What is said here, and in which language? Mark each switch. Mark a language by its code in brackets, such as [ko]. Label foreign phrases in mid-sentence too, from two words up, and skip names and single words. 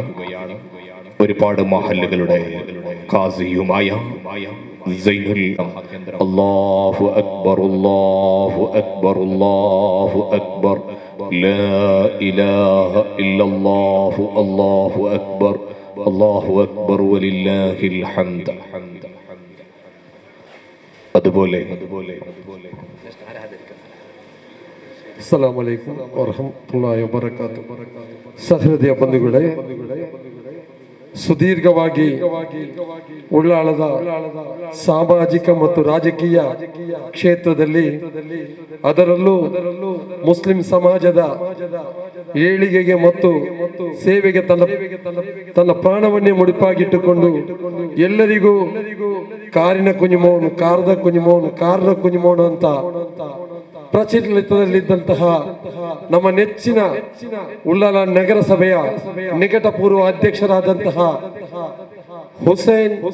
[ml] ഒരുപാട് മഹല്ലുകളുടെ ഖാസിയുമായ സൈനുൽ [ar] الله أكبر الله أكبر الله أكبر لا إله إلا الله الله أكبر ولله الحمد. [ml] അതുപോലെ [ar] السلام عليكم ورحمة الله وبركاته. [kn] ಸಹೃದಯ ಬಂಧುಗಳೇ, ಸುದೀರ್ಘವಾಗಿ ಉಳ್ಳಾಳದ ಸಾಮಾಜಿಕ ಮತ್ತು ರಾಜಕೀಯ ಕ್ಷೇತ್ರದಲ್ಲಿ ಅದರಲ್ಲೂ ಮುಸ್ಲಿಂ ಸಮಾಜದ ಏಳಿಗೆಗೆ ಮತ್ತು ಸೇವೆಗೆ ತನ್ನ ಪ್ರಾಣವನ್ನೇ ಮುಡಿಪಾಗಿಟ್ಟುಕೊಂಡು ಎಲ್ಲರಿಗೂ ಕಾರಿನ ಕುഞ്ഞുമോನು ಕಾರದ ಕುഞ്ഞുമോನು ಕಾರನ ಕುഞ്ഞുമോನು ಅಂತ ಪ್ರಚಲಿತದಲ್ಲಿದ್ದಂತಹ ನಮ್ಮ ನೆಚ್ಚಿನ ಉಳ್ಳಾಲ ನಗರಸಭೆಯ ನಿಕಟಪೂರ್ವ ಅಧ್ಯಕ್ಷರಾದಂತಹ ಹುಸೇನ್